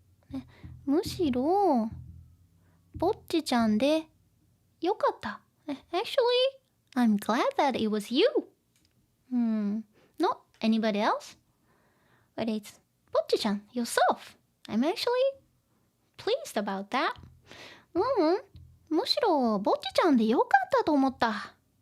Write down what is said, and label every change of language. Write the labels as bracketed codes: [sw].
[en] ね、 [ja] むしろぼっちちゃんでよかった、ね、 [en] actually I'm glad that it was you, not anybody else, but it's ぼっちちゃん yourself. I'm actually pleased about that. [ja] むしろぼっちちゃんでよかったと思った。